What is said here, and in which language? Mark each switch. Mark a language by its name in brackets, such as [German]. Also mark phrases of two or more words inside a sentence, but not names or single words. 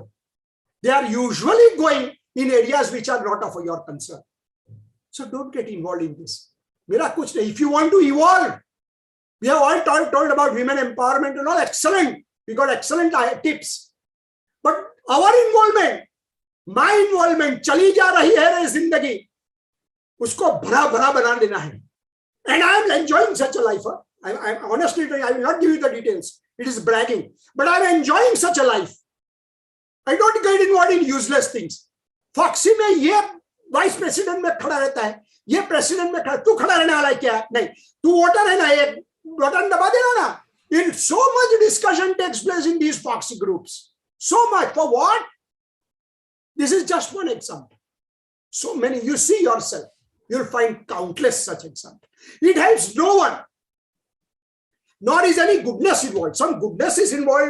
[English] They are usually going in areas which are not of your concern. So don't get involved in this. If you want to evolve, we have all told about women empowerment and all, excellent. We got excellent tips. But our involvement, my involvement, [Hindi] चली जा रही है ज़िंदगी, उसको भरा भरा बना देना है. [English] And I am enjoying such a life. I'm honestly, I will not give you the details. It is bragging. But I am enjoying such a life. I don't get involved in useless things. [Hindi] Foxy में ये [English] vice president [Hindi] में खड़ा रहता है, ये president में खड़ा, तू खड़ा रहने वाला है क्या? नहीं, तू voter है ना, ये button दबा देना ना. [English] In so much discussion takes place in these foxy groups. So much for what? This is just one example. So many, you see yourself. You'll find countless such examples. It helps no one. Nor is any goodness involved. Some goodness is involved.